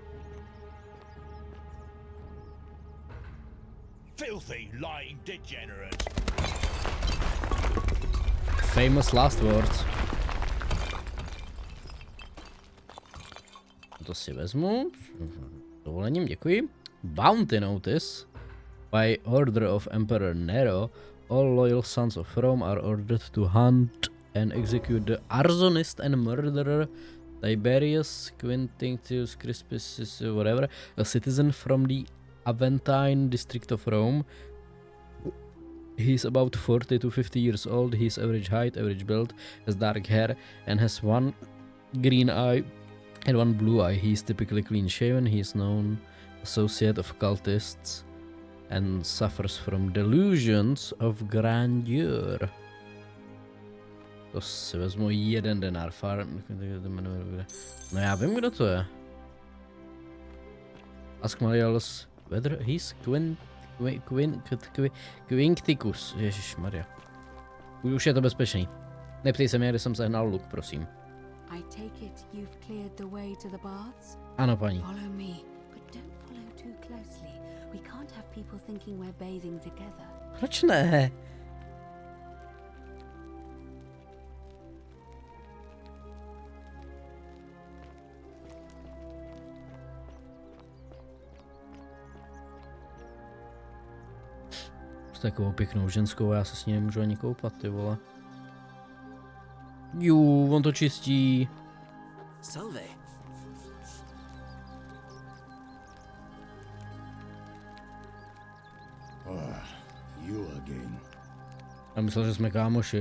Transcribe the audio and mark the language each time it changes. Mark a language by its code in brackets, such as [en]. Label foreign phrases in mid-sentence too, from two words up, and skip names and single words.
[en] Filthy, lying degenerate. Famous last words. [cs] To si vezmu. Dovolením, děkuji. [en] Bounty notice. By order of Emperor Nero, all loyal sons of Rome are ordered to hunt and execute the arsonist and murderer Tiberius Quinctius Crispus, whatever, a citizen from the Aventine district of Rome. He's about 40 to 50 years old. He's average height, average build, has dark hair, and has one green eye and one blue eye. He's typically clean shaven. He's known associate of cultists and suffers from delusions of grandeur. [cs] To si vezmu 1 denár. No já vím, kdo to je. [en] Ask Marials whether he's Quincticus. [cs] Ježišmarja. Už je to bezpečný. Neptej se mě, kde jsem sehnal luk, prosím. [en] I take it you've cleared the way to the baths? [cs] Ano, paní. [en] Follow me, but don't follow too closely. We can't have people thinking we're bathing together. [cs] Proč ne? S takovou pěknou ženskou, já se s ní nemůžu ani koupat, ty vole. Jú, on to čistí. [en] Salve. You again. [cs] Já myslel, že jsme kámoši.